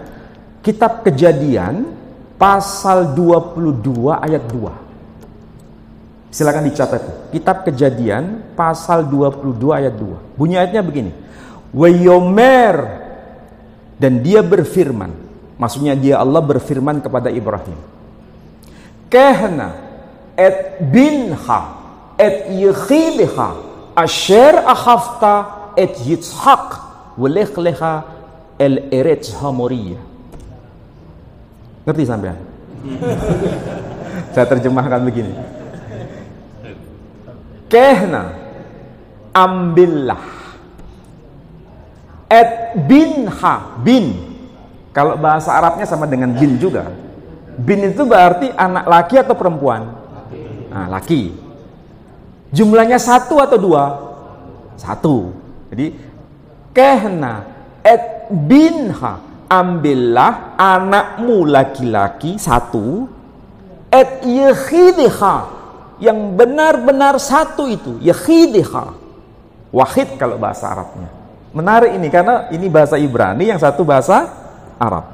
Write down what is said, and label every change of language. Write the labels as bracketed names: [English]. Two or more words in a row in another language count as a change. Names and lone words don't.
[Indonesian] Kitab Kejadian pasal 22 ayat 2. Silakan dicatat. Kitab Kejadian pasal 22 ayat 2. Bunyi ayatnya begini. [Hebrew] ויאמר, [Indonesian] dan dia berfirman. Maksudnya dia Allah berfirman kepada Ibrahim. [Hebrew] קח נא את בנך את יחידך אשר אהבת את יצחק ולך לך אל ארץ המריה. [Indonesian] Ngerti sampean? Saya terjemahkan begini. Kehna, ambillah, et binha, bin. Kalau bahasa Arabnya sama dengan bin juga. Bin itu berarti anak laki atau perempuan? Nah, laki. Jumlahnya satu atau dua? Satu. Jadi, [Hebrew] קח נא את בנך, [Indonesian] ambillah anakmu laki-laki satu, [Hebrew] את יחידך, [Indonesian] yang benar-benar satu itu, yekhidha, wahid kalau bahasa Arabnya. Menarik ini karena ini bahasa Ibrani, yang satu bahasa Arab.